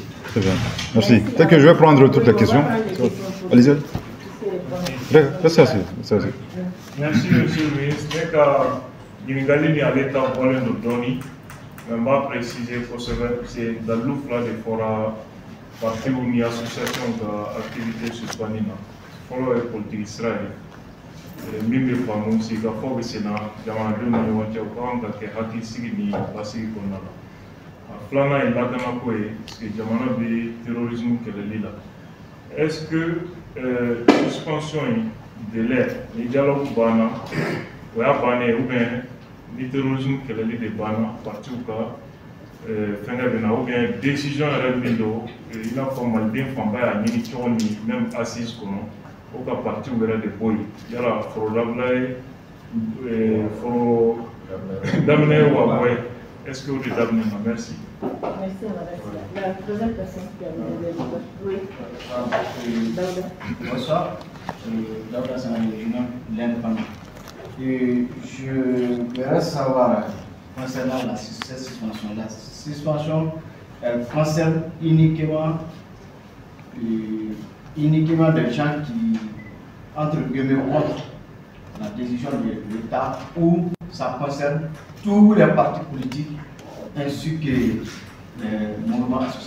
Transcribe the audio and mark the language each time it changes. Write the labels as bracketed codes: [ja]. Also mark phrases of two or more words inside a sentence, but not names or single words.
[fr] Très bien, merci. Peut-être que je vais prendre toutes les questions. Allez-y. Restez assis. Merci, monsieur le ministre. Dès que [bm] ɲininkali ni ale ta bɔlen don dɔɔni mais n b'a préciser kosɛbɛ [fr] c'est dans l'offre là [bm] de fɔra parti ni association ka [fr] activité suspenue [bm] na. Fɔlɔ ye politiki sira ye min bɛ faamu sigi ka fɔ bɛ senna jamanadenw ni ɲɔgɔn cɛ u ka kan ka kɛ hakilisigi ni basigi kɔnɔna la a filanan ye lakanako ye parce que jamana bɛ terrorisme kɛlɛli la [fr] est ce que suspension [bm] in délai ni dialogue banna o y'a bannen [fr] ou bien [bm] ni terrorisme kɛlɛli de banna partiw ka fɛngɛ bɛ na [fr] ou bien [bm] décision yɛrɛ min don i n'a fɔ maliden fanba y'a ɲini cogo min [fr] même assise [bm] kɔnɔ o ka parti wɛrɛ de bɔ yen yala foro labila ye foro daminɛ wa bɔ ye [fr] est ce que [bm] o de daminɛ na merci. [fr] Merci madame. La troisième personne qui a demandé oui. Bonsoir, Daouda Sanani, l'indépendant. Je voudrais savoir concernant cette suspension. La suspension, elle concerne uniquement des gens qui, entre guillemets, contre la décision de l'État ou ça concerne tous les partis politiques ainsi que les mouvements associatifs.